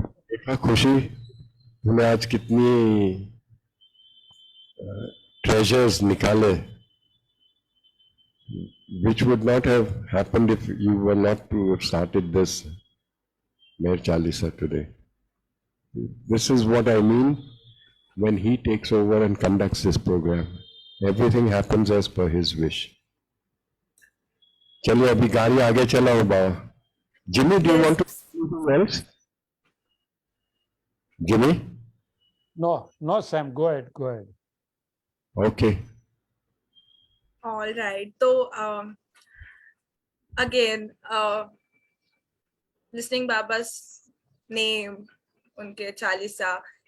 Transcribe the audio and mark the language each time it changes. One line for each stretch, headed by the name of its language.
Hindi: देखा खुशी, तूने आज कितनी ट्रेजर्स निकाले,
English: which would not have happened if you were not to have started this Meher Chalisa today. This is what I mean when he takes over and conducts this program. Everything happens as per his wish.
Hindi: चलिए अभी गाड़ी आगे चलाओ बाबा।
English: Jimmy, do you Yes. want to say anything else? Jimmy? No, Sam, go ahead, go ahead. Okay. All right. So again, listening Baba's name,
Hindi: unke Chalisa.